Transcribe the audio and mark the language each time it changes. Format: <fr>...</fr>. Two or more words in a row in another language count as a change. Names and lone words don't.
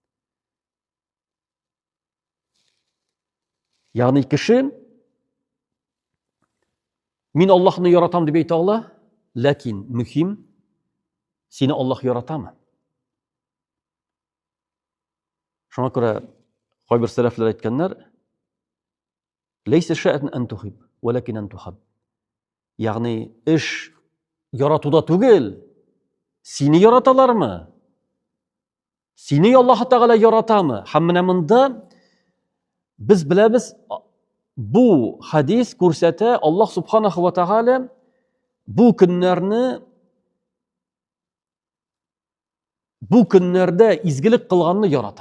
<tt>Ягъни кеше мин Аллаһны яратам дип әйтә ала, ләкин мөһим сине Аллаһ яратамы? Шуңа күрә кайбер сәләфләр әйткәннәр:</tt> <ar>"ليس الشأن أن تحب ولكن أن تحب."</ar> <tt>Ягъни эш яратуда түгел, сине яраталармы? Сине Аллаһ Тааля яратамы? Һәм менә монда без беләбез, бу хадис күрсәтә, Аллаһ</tt> <ar>سبحانه وتعالى</ar> <tt>бу көннәрдә изгелек кылганны ярата.</tt>